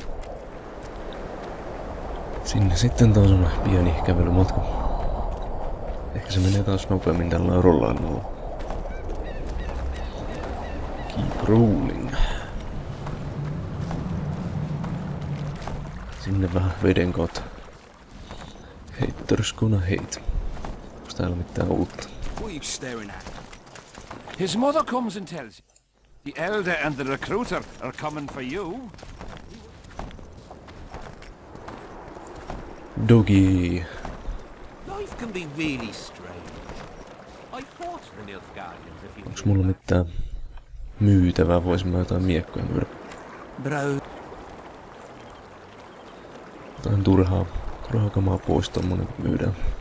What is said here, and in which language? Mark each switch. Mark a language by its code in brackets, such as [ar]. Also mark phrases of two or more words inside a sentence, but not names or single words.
[fi] Sinne sitten taas on pieni kävelymatka. Ehkä se menee taas nopeammin tällä rollailmalla. [en] Keep rolling. [fi] Sinne vähän veden kautta. [en] Haters gonna hate. [fi] Onks täällä mitään uutta? [en] What are you staring at? His mother comes and tells you. The elder and the recruiter are coming for you. Doggy. Life can be really strange. I fought the Nilfgaardians a few [fi] Onks mulla mitään myytävää? Voisin mä jotain miekkoja myydä. Bro. Jotain turhaa kamaa pois tommonen kun myydään.